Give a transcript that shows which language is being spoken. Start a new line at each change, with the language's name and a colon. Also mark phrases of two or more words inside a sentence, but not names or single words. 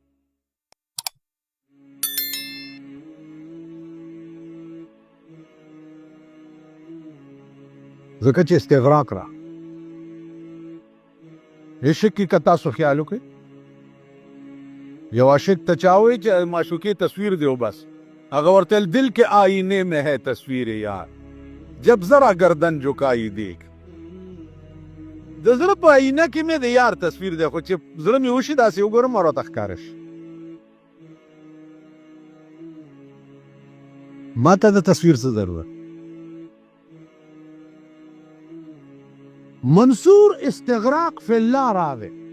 Pashto: ځکه چې استغراق را عشق کې که تاسو خیال وکړئ یو عاشق ته چا وایي چې معشوقې تصویر دی بس هغه ورته دل کې
Urdu: آئینے میں ہے تصویر یار جب ذرا گردن جھکائی دیکھ.
Pashto: د زړه په آئینه کې مې د یار تصویر دی خو چې زړه مې وشي داسې وګورم او راته ښکاره شي. ما ته د تصویر څه ضرورت. منصور
Arabic: استغراق فی الله
Pashto: راغی.